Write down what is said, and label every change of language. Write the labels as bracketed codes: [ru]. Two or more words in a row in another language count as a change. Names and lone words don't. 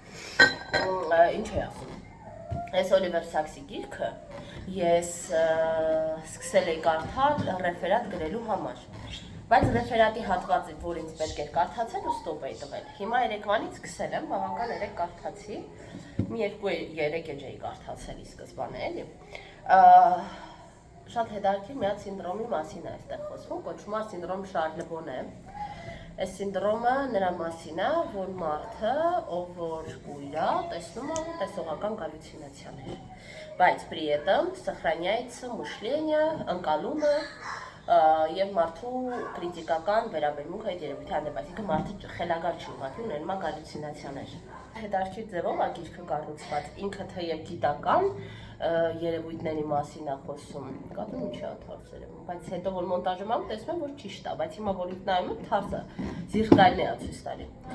[hy] ինչ է ասում, այս Օլիվեր Սաքսի գիրքը, ես սկսել էի կարդալ ռեֆերատ գրելու համար, Բայց ռեֆերատի հատվածը, որ ինձ պետք էր կարդացել ու ստոպ էի տվել։ Հիմա երեկվանից սկսել եմ, բավական երեք կարդացի։ Մի 2-3 էջ էի կարդացել ի սկզբանե, էլի։ Շատ հետաքրքիր մի հատ սինդրոմի մասին է այստեղ խոսվում, կոչվում է սինդրոմ Շարլը-Բոնե։ Այս սինդրոմը նրա մասին է, որ մարդը, ով որ կույր է, տեսնում է տեսողական գալյուցինացիաներ։ Բայց [ru] при этом сохраняется мышление, [hy] ընկալումը եւ մարդու քրիտիկական վերաբերմունքը այդ երևույթի հանդեպ, այսինքն մարդը խելագար չի ուղղակի ունենում գալյուցինացիաներ։ Հետարքիր ձևով է գիրքը կառուցված, ինքը թեև գիտական երևույթների մասին է խոսում, կատուն չի աթարցել եմ, բայց հետո որ մոնտաժում եմ տեսնում որ ճիշտ է, բայց հիմա որ ինքն նայում եմ թարսը զիրկալն է ցույց տալի։